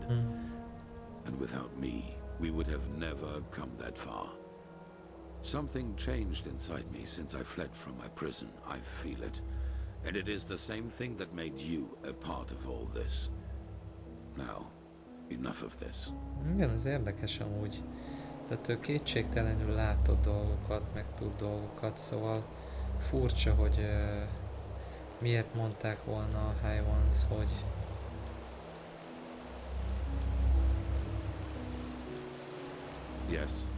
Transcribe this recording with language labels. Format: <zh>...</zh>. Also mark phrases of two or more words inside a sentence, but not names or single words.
<en>And without me, we would have never come that far. Something changed inside me since I fled from my prison. I feel it. And it is the same thing that made you a part of all this. Now, enough of this.</en> <hu>Igen, ez érdekes amúgy. Tehát ő kétségtelenül látott dolgokat, meg tud dolgokat, szóval furcsa, hogy miért mondták volna a High Ones, hogy</hu> <en>Yes.</en>